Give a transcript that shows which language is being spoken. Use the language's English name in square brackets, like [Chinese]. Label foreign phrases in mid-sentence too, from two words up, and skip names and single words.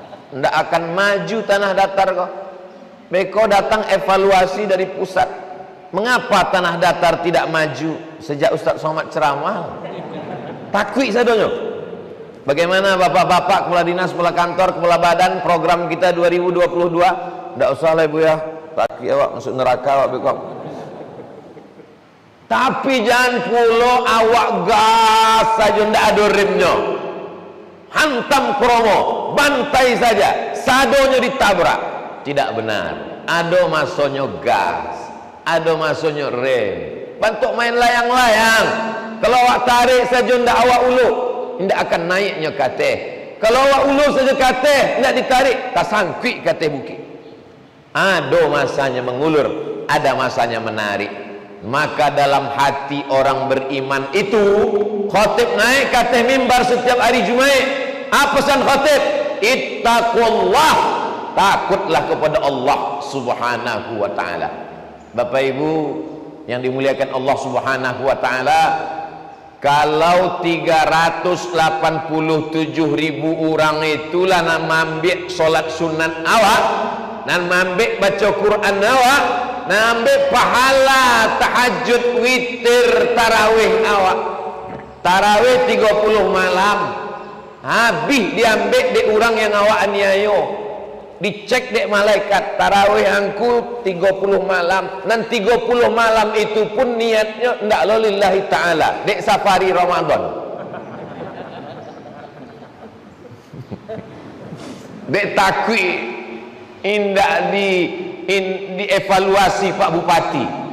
[Minangkabau] ndak akan maju tanah datar kok. Beko datang evaluasi dari pusat. [Indonesian] Mengapa tanah datar tidak maju sejak Ustaz Somad ceramah? [Minangkabau] Takwi sadonyo. [Indonesian] Bagaimana bapak-bapak, kepala dinas, kepala kantor, kepala badan, program kita 2022? [Minangkabau] Ndak usah lah ibu ya, takwi awak masuk neraka awak beko. Tapi jangan pulo awak gas saja ndak ada remnya. Hantam kromo, bantai saja, sadonyo ditabrak. Tidak benar. Ada masonyo gas, ada masonyo rem. Bantuk main layang-layang. Kalau awak tarik saja ndak awak ulu, ndak akan naiknya kateh. Kalau awak ulu saja kateh, ndak ditarik, tak sangkui kateh bukit. [Indonesian] Ada masanya mengulur, ada masanya menarik. Maka dalam hati orang beriman itu, khotib naik kateh mimbar setiap hari Jumat. Apa pesan khotib? Ittaqullah, takutlah kepada Allah [Arabic] Subhanahu wa taala. [Indonesian] Bapak Ibu yang dimuliakan Allah [Arabic] Subhanahu wa taala, [Indonesian] kalau 387.000 orang itulah nak ambil solat sunat awak, nak ambil baca Quran awak, nak ambil pahala tahajud, witir, tarawih awak. Tarawih 30 malam. [Minangkabau] Habis diambil di orang yang awak aniayo. Dicek dek malaikat, tarawih angku 30 malam. Dan 30 malam itu pun niatnya ndak [Arabic] lillahi ta'ala, [Minangkabau] dek safari Ramadan. Dek takwi indak dievaluasi Pak Bupati.